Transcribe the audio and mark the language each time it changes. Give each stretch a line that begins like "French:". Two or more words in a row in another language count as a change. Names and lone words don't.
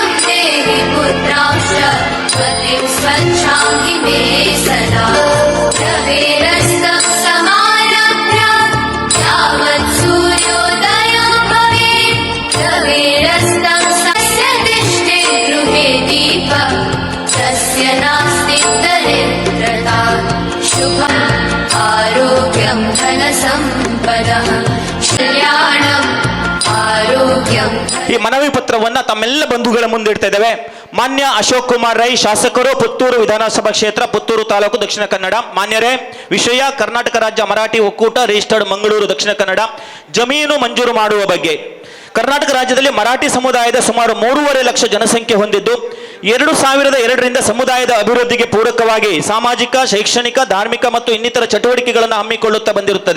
Sanskrit: देहि पुत्रांश्च पतिं स्वच्छां हि मे सदा रवेरस्तं समारभ्य यावत् सूर्योदयो भवेत् रवेरस्तं तस्य तिष्ठे गृहे दीपः तस्य नास्ति दरिद्रता शुभम् आरोग्यं धनसम्पदः कल्याणम् आरोग्यं.
Kannada: ಈ ಮನವಿ ಪತ್ರವನ್ನ ತಮ್ಮೆಲ್ಲ ಬಂಧುಗಳ ಮುಂದೆ ಇಡ್ತಾ ಇದ್ದೇವೆ. ಮಾನ್ಯ ಅಶೋಕ್ ಕುಮಾರ್ ರೈ ಶಾಸಕರು, ಪುತ್ತೂರು ವಿಧಾನಸಭಾ ಕ್ಷೇತ್ರ, ಪುತ್ತೂರು ತಾಲೂಕು, ದಕ್ಷಿಣ ಕನ್ನಡ. ಮಾನ್ಯರೇ, ವಿಷಯ ಕರ್ನಾಟಕ ರಾಜ್ಯ ಮರಾಠಿ ಒಕ್ಕೂಟ ರಿಜಿಸ್ಟರ್ಡ್ ಮಂಗಳೂರು, ದಕ್ಷಿಣ ಕನ್ನಡ. ಜಮೀನು ಮಂಜೂರು ಮಾಡುವ ಬಗ್ಗೆ. ಕರ್ನಾಟಕ ರಾಜ್ಯದಲ್ಲಿ ಮರಾಠಿ ಸಮುದಾಯದ ಸುಮಾರು 3.5 ಲಕ್ಷ ಜನಸಂಖ್ಯೆ ಹೊಂದಿದ್ದು 2002ರಿಂದ ಸಮುದಾಯದ ಅಭಿವೃದ್ಧಿಗೆ ಪೂರಕವಾಗಿ ಸಾಮಾಜಿಕ, ಶೈಕ್ಷಣಿಕ, ಧಾರ್ಮಿಕ ಮತ್ತು ಇನ್ನಿತರ ಚಟುವಟಿಕೆಗಳನ್ನು ಹಮ್ಮಿಕೊಳ್ಳುತ್ತಾ ಬಂದಿರುತ್ತದೆ.